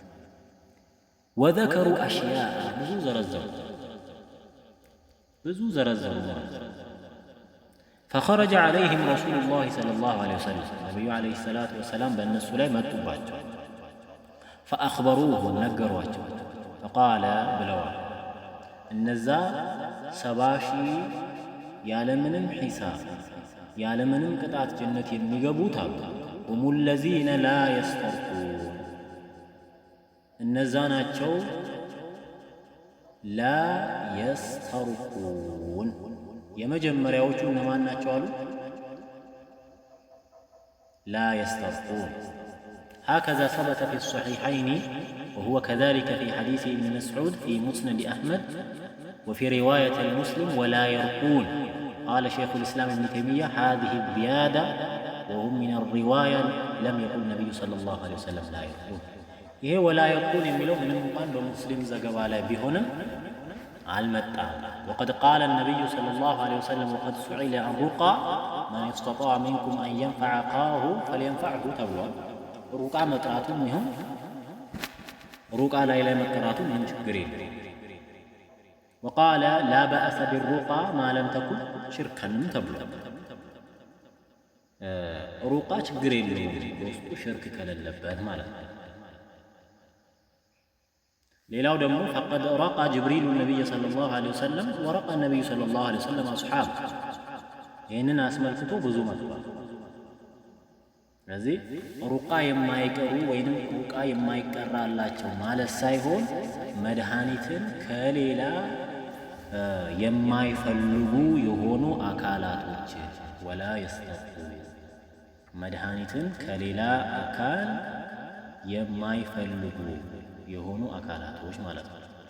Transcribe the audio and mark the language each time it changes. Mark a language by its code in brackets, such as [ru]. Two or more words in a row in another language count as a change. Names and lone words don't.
[am] ወዘከሩ አሽያ ብዙ ዘረዘሩ ማለት ነው። [ar] فخرج عليهم رسول الله صلى الله عليه وسلم النبي عليه الصلاة والسلام [am] በእነሱ ላይ መጡባቸው። ፈአኽበሩሁ ነገሯቸው። ፈቃለ ብለዋል እነዛ 70 ሺህ ያለምንም ሒሳብ ያለምንም ቅጣት ጀነት የሚገቡት አሉ [ar] هم الذين لا يسترقون [am] እነዛ ናቸው [ar] لا يسترقون [am] የመጀመሪያዎቹ እነማን ናቸው አሉ [ar] لا يسترقون هكذا ثبت في الصحيحين وهو كذلك في حديث ابن مسعود في مسند أحمد وفي رواية المسلم ولا يرقون. قال شيخ الإسلام ابن تيمية هذه الزيادة وهم من الرواية لم يقل النبي صلى الله عليه وسلم لا يرقون. ይሄ ولا يرقون [am] የሚለው ምንም እንኳን በሙስሊም ዘገባ ላይ ቢሆንም አልመጣም። [ar] وقد قال النبي صلى الله عليه وسلم وقد سئل عن رقى من استطاع منكم أن ينفع أخاه فلينفعه [am] ተብሏል። ሩቃ መቅራቱም ይሁን ሩቃ ላይ መቅራቱ ምን ችግር የለም። [ar] وقال لا بأس بالرقى ما لم تكن شركا [am] ተብሏል። ሩቃ ችግር የለውም በውስጡ ሽርክ ከሌለበት ማለት ነው። ሌላው ደግሞ [ar] فقد رقى جبريل النبي صلى الله عليه وسلم ورقى النبي صلى الله عليه وسلم أصحاب [am] ይህንን አስመልክቶ ብዙ መጥቷል። ስለዚህ ሩቃ የማይቀሩ ወይንም ሩቃ የማይቀራላቸው ማለት ሳይሆን መድኃኒትን ከሌላ የማይፈልጉ የሆኑ አካላቶች [ar] ولا يسترقو [am] መድኃኒትን ከሌላ አካል የማይፈልጉ የሆኑ አካላቶች ማለት ነው።